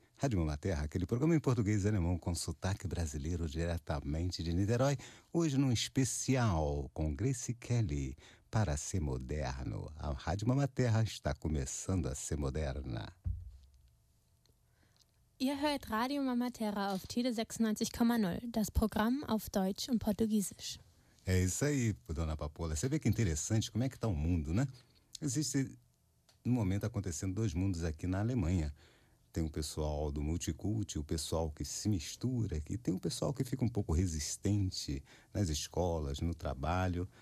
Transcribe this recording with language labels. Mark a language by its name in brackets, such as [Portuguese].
[Portuguese] Rádio Mama Terra, aquele programa em português e alemão com sotaque brasileiro diretamente de Niterói, hoje num especial com Grace Kelly para ser moderno. A Rádio Mama Terra está começando a ser moderna. [German] Ihr hört Radio Mama Terra auf Tide 96,0, das Programm auf Deutsch und Portugiesisch. [Portuguese] É isso aí, dona Papola. Você vê que interessante como é que está o mundo, né? Existe, no momento, acontecendo dois mundos aqui na Alemanha. Tem o pessoal do multiculti, o pessoal que se mistura aqui. Tem o pessoal que fica um pouco resistente nas escolas, no trabalho.